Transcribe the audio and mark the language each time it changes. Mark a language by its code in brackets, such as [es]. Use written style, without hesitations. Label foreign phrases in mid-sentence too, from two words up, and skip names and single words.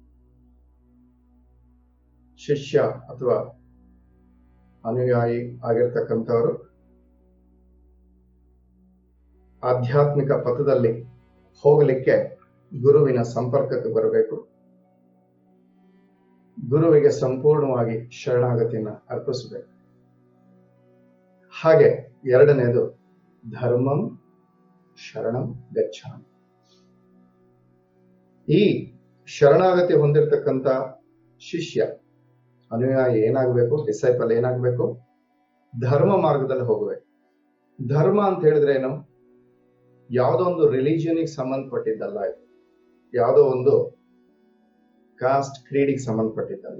[kn] ಶಿಷ್ಯ ಅಥವಾ ಅನುಯಾಯಿ ಆಗಿರ್ತಕ್ಕಂಥವರು ಆಧ್ಯಾತ್ಮಿಕ ಪಥದಲ್ಲಿ ಹೋಗಲಿಕ್ಕೆ ಗುರುವಿನ ಸಂಪರ್ಕಕ್ಕೆ ಬರಬೇಕು, ಗುರುವಿಗೆ ಸಂಪೂರ್ಣವಾಗಿ ಶರಣಾಗತಿಯನ್ನು ಅರ್ಪಿಸಬೇಕು. ಹಾಗೆ ಎರಡನೇದು [pi] ಧರ್ಮಂ ಶರಣಂ ಗಚ್ಚಾಮಿ. [kn] ಈ ಶರಣಾಗತಿ ಹೊಂದಿರತಕ್ಕಂಥ ಶಿಷ್ಯ, ಅನುಯಾಯಿ ಏನಾಗಬೇಕು? ಡಿಸೈಪಲ್ ಏನಾಗಬೇಕು? ಧರ್ಮ ಮಾರ್ಗದಲ್ಲಿ ಹೋಗಬೇಕು. ಧರ್ಮ ಅಂತ ಹೇಳಿದ್ರೆ ಏನು? ಯಾವುದೋ ಒಂದು ರಿಲಿಜಿಯನ್ಗೆ ಸಂಬಂಧಪಟ್ಟಿದ್ದಲ್ಲ ಇದು, ಯಾವುದೋ ಒಂದು [en] caste creedige [kn] ಸಂಬಂಧಪಟ್ಟಿದ್ದಲ್ಲ.